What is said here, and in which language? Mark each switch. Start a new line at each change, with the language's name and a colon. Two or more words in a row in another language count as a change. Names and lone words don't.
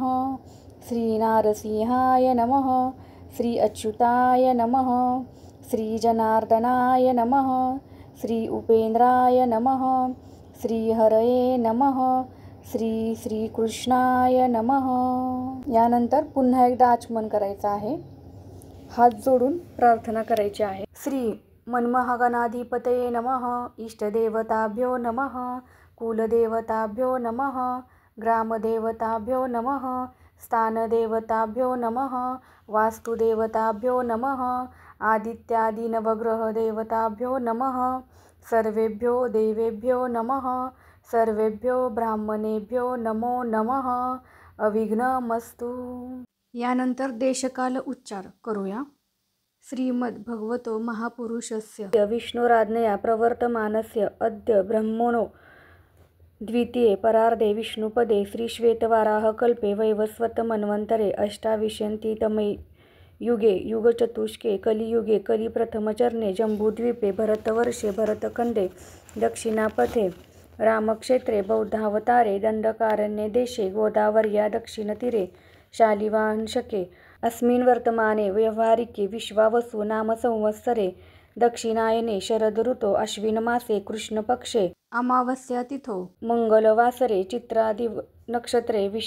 Sanskrit: श्री नारसिंहाय नमः. श्री अच्युताय नमः. श्री जनार्दनाय नमः. श्री उपेंद्राय नमः. श्री हरये नमः. श्री श्रीकृष्णाय नमः.
Marathi: यानंतर पुन्हा एकदा आचमन करायचं आहे. हात जोडून प्रार्थना करायची आहे.
Sanskrit: श्री मन्महागणाधिपतये नमः. इष्टदेवताभ्यो नमः. कुलदेवताभ्यो नमः. ग्रामदेवताभ्यो नमः. स्थानदेवताभ्यो नमः. वास्तुदेवताभ्यो नमः. आदित्यादिनवग्रहदेवताभ्यो नमः. सर्वेभ्यो देवेभ्यो नमः. सर्वेभ्यो ब्राह्मणेभ्यो नमो नमः. अविघ्नमस्तु.
Marathi: यानंतर देशकाल उच्चार करूया.
Sanskrit: श्रीमद्भगवतो महापुरुषस्य विष्णुराज्ञया प्रवर्तमानस्य अद्य ब्रह्मणो द्वितीये परार्धे विष्णुपदे श्रीश्वेतवाराहकल्पे वैवस्वतमन्वन्तरे अष्टाविंशतितमे युगे युगचतुष्के कलियुगे कलिप्रथमचरणे जम्बूद्वीपे भरतवर्षे भरतखण्डे दक्षिणापथे रामक्षेत्रे बौद्धावतारे दण्डकारण्ये देशे गोदावर्या दक्षिणतीरे शालिवांशके अस्मिन् वर्तमाने व्यवहारिके विश्वावसु नाम संवत्सरे दक्षिणायने शरदऋतो अश्विनमासे कृष्णपक्षे अमावास्यातिथौ मंगलवासरे चित्रादि नक्षत्रे